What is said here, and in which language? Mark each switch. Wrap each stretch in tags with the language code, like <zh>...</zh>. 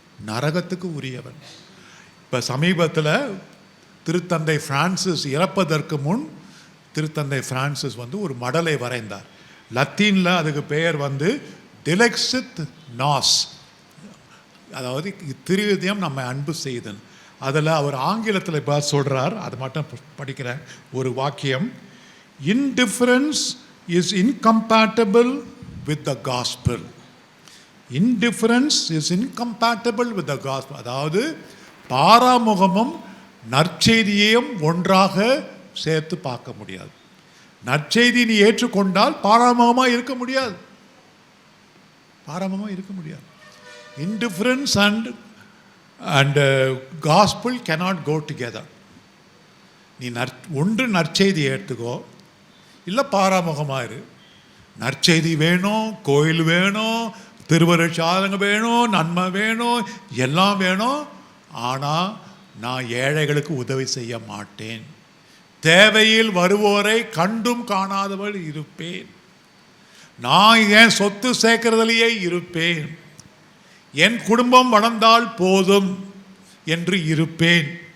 <ta>நரகத்துக்கு உரியவன். இப்போ சமீபத்தில் திருத்தந்தை பிரான்சிஸ் இறப்பதற்கு முன் திருத்தந்தை பிரான்சிஸ் வந்து ஒரு மடலை வரைந்தார். லத்தீனில் அதுக்கு பெயர் வந்து டிலெக்ஸித் நாஸ், அதாவது திருவிதயம் நம்ம அன்பு செய்தன். அதில் அவர் ஆங்கிலத்தில் இப்போ சொல்கிறார், அது மட்டும் படிக்கிறேன் ஒரு வாக்கியம்.</ta> <en>Indifference is incompatible with the gospel. Indifference is incompatible with the gospel.</en> <ta>அதாவது பாராமுகமும் நற்செய்தியையும் ஒன்றாக சேர்த்து பார்க்க முடியாது. நற்செய்தி நீ ஏற்றுக்கொண்டால் பாராமுகமாக இருக்க முடியாது. பாராமுகமாக இருக்க முடியாது.</ta> <en>Indifference and gospel cannot go together.</en> <ta>நீ ஒன்று நற்செய்தி ஏற்றுக்கோ, இல்லை பாராமுகமாக இரு. நற்செய்தி வேணும், கோயில் வேணும், திருவருட்சாதனம் வேணும், நன்மை வேணும், எல்லாம் வேணும். ஆனால் நான் ஏழைகளுக்கு உதவி செய்ய மாட்டேன், தேவையில் வருவோரை கண்டும் காணாதவள் இருப்பேன், நான் என் சொத்து சேர்க்கிறதுலையே இருப்பேன், என் குடும்பம் வளர்ந்தால் போதும் என்று இருப்பேன்.</ta>